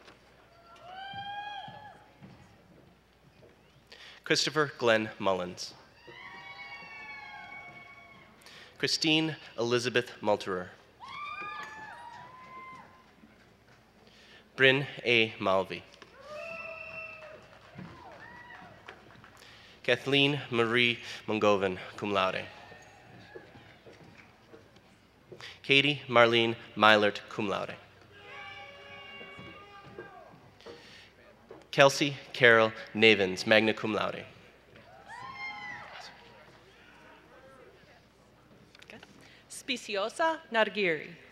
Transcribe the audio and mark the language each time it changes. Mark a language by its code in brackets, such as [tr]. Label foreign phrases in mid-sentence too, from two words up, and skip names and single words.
[en] Christopher Glenn Mullins. Christine Elizabeth Malterer. Bryn A. Malvey. Kathleen Marie Mongovan, [la] cum laude. [en] Katie Marlene Mylert, [la] cum laude. [en] Kelsey Carol Navins, [la] magna cum laude. [en] Speciosa Nargiri.